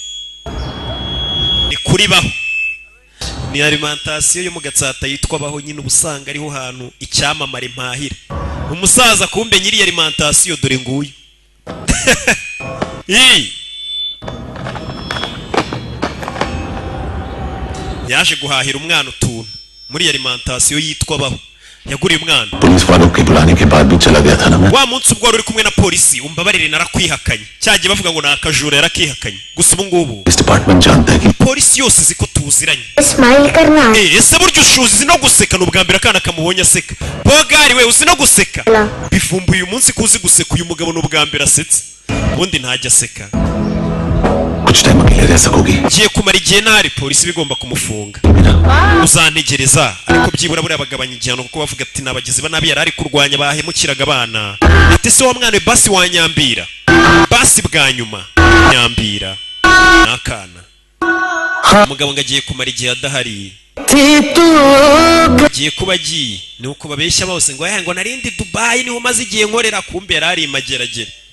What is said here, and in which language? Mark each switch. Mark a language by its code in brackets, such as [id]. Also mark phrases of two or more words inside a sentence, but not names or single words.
[rw] ni kuri baho ni alimentation yo mu Gatsata yitwa baho nyine ubusanga ariho hantu icyamamare mpahira umusaza kumbe nyiri alimentation dore nguyu yaje guhahira umwana utuntu muri alimentation yitwa baho yaguriye umwana [hi] पुलिस वालों के बुलाने के बाद भी चला गया था ना मैं [rw] wa munsi ubwo uri kumwe na polisi umbabarire narakwihakanye cyagiye bavuga ngo nakajura yarakihakanye gusa ubu ngubu [hi] इस डिपार्टमेंट जानता है कि [rw] polisi yose ziko tuziranye [hi] स्माइल करना [rw] ese buryo ushuzi no guseka n'ubwa mbere akana kamubonye aseka bogari we uzi no guseka bivumbuye uyu munsi kuzi guseka uyu mugabo n'ubwa mbere asetse ubundi ntajya aseka [hi] कुछ टाइम अकेले रह सकोगी [rw] giye kumara igihe ntari polisi bigomba kumufunga uzantegereza ariko byibura buriya bagabanya igihano kuko bavuga ati nabagizi ba nabi yari ari kurwanya bahemukiraga abana ati se wa mwana basi wanyambira basi bwa nyuma nyambira nakana umugabo ngo agiye kumara igihe adahari agiye kuba agiye ni uko babeshya bose ngo ngo narindi Dubai niho maze igihe nkorera kumbe yarari mageragere